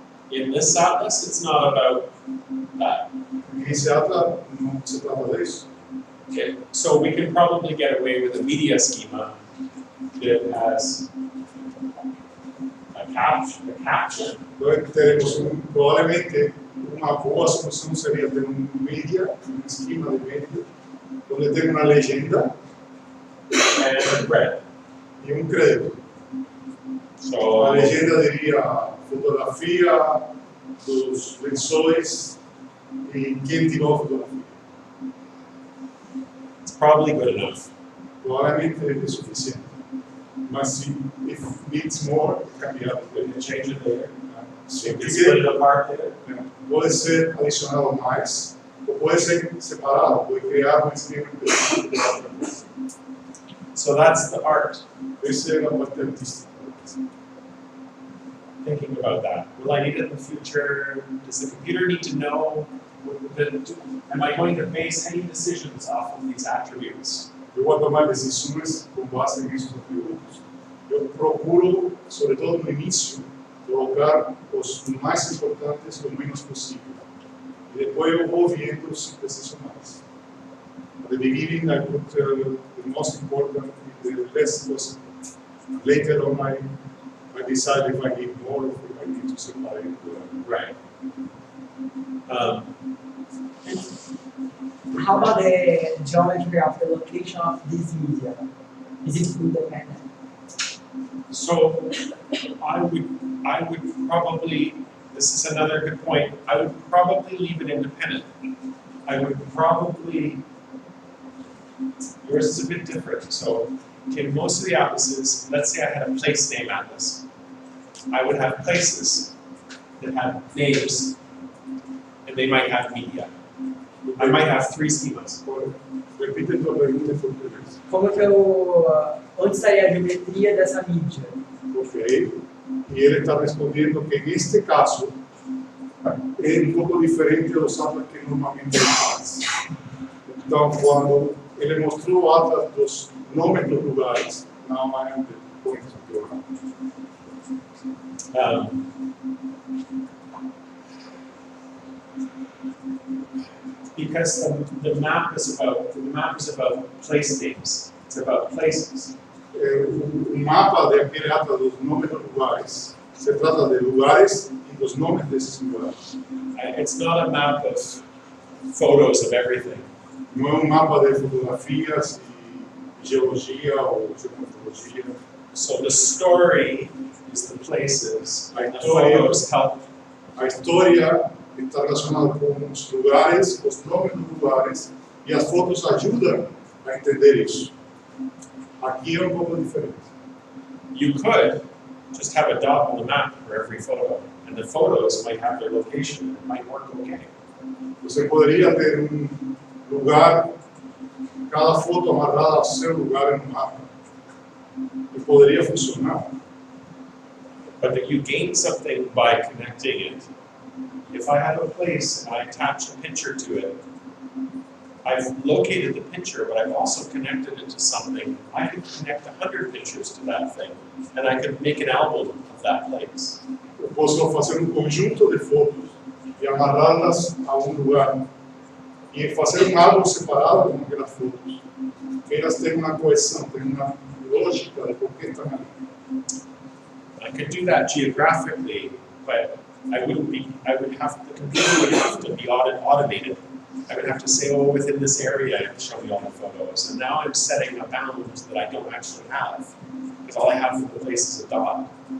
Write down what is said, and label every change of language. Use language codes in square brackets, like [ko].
[en] In this atlas, it's not about that. [pt] Esse atlas não se trata disso. [en] Okay, so we can probably get away with a media schema that has a caption. [pt] Então teremos provavelmente uma boa solução seria ter mídia, esquema de mídia, onde tem uma legenda [en] And a thread. [pt] e crédito. [en] So [pt] A legenda diria fotografia dos lençóis e quem tirou a fotografia. [en] it's probably good enough. [pt] Provavelmente é suficiente. Mas se [en] if needs more, [es] cambiar. [en] We can change it later. [pt] Se [en] We can split it apart later. [pt] pode ser adicionado mais, ou pode ser separado, pode criar um esquema específico de outra coisa. [en] So that's the art. [pt] Essa é a parte artística. [en] Thinking about that. Will I need it in the future? Does the computer need to know? Am I going to base any decisions off of these attributes? [pt] Eu vou tomar decisões com base nesses atributos. Eu procuro, sobretudo no início, colocar os mais importantes o menos possível. E depois eu vou vendo se preciso mais. [en] At the beginning, I put the most important, the less possible. Later on, I decide if I need more, if I need to separate. Right. How about the geometry of the location of this media? Is it independent? So I would probably, this is another good point, I would probably leave it independent. I would probably, yours is a bit different. So in most of the atlases, let's say I had a place name atlas. I would have places that have names, and they might have media. I might have 3 schemas. [pt] Repite tua pergunta em português. Como que onde estaria a geometria dessa mídia? Ok. E ele está respondendo que, neste caso, é um pouco diferente dos atlas que normalmente ele faz. Então, quando ele mostrou o atlas dos nomes dos lugares, não há pontos de [en] Because the map is about place names. It's about places. [pt] O mapa daquele atlas dos nomes dos lugares se trata de lugares e dos nomes desses lugares. [en] It's not a map of photos of everything. [pt] Não é mapa de fotografias e geologia ou geomorfologia. [en] So the story is the places, [pt] A [en] and the [pt] história, [en] photos help. [pt] a história está relacionada com os lugares, os nomes dos lugares, e as fotos ajudam a entender isso. Aqui é pouco diferente. [en] You could just have a dot on the map for every photo, and the photos might have their location. It might work okay. [pt] Você poderia ter lugar, cada foto amarrada ao seu lugar no mapa, e poderia funcionar. [en] But that you gain something by connecting it. If I have a place and I attach a picture to it, I've located the picture, but I've also connected it to something. I could connect 100 pictures to that thing, and I could make an album of that place. [pt] Eu posso fazer conjunto de fotos e amarrá-las a lugar e fazer álbum separado com aquelas fotos. Elas têm uma coesão, têm uma lógica de por que estão ali. [en] I could do that geographically, but the computer would have to be automated. I would have to say, oh, within this area, and show me all the photos. And now I'm setting a bound that I don't actually have, because all I have for the place is a dot.